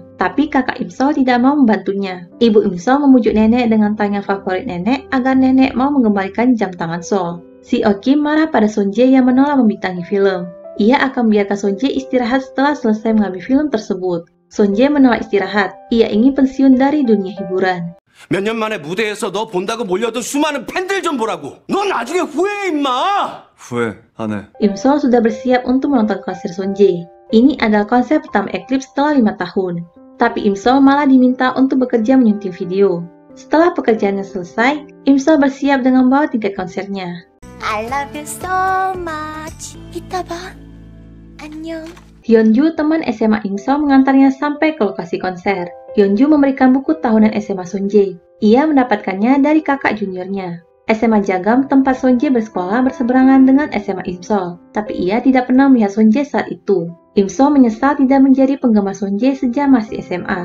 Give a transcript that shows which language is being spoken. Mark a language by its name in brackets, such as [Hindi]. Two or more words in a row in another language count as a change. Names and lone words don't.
[Indonesian] Tapi kakak Imsol tidak mau membantunya. Ibu Imsol memujuk nenek dengan tanya favorit nenek agar nenek mau mengembalikan jam tangan Sol. Si Okim marah pada Seung-jae yang menolak membintangi film. Ia akan membiarkan Seung-jae istirahat setelah selesai mengambil film tersebut. Seung-jae menolak istirahat. Ia ingin pensiun dari dunia hiburan. [Korean] 몇 년 만에 무대에서 너 본다고 몰려든 수많은 팬들 좀 보라고. 넌 나중에 후회해 임마. 후회 안 해. [Indonesian] Imsol sudah bersiap untuk menonton konser Seung-jae. Ini adalah konser pertama Eclipse setelah 5 tahun. Tapi Imsol malah diminta untuk bekerja menyunting video. Setelah pekerjaannya selesai, Imsol bersiap dengan membawa tiket konsernya. [English] I love you so much. [Korean] 이따 봐. 안녕. [Indonesian] Hyunju, teman SMA Imsol, mengantarnya sampai ke lokasi konser. Hyunju memberikan buku tahunan SMA Seung-jae. Ia mendapatkannya dari kakak juniornya. SMA Jagam, tempat Seung-jae bersekolah, berseberangan dengan SMA Imsol. Tapi ia tidak pernah melihat Seung-jae saat itu. Imsol menyesal tidak menjadi penggemar Seung-jae sejak masih SMA.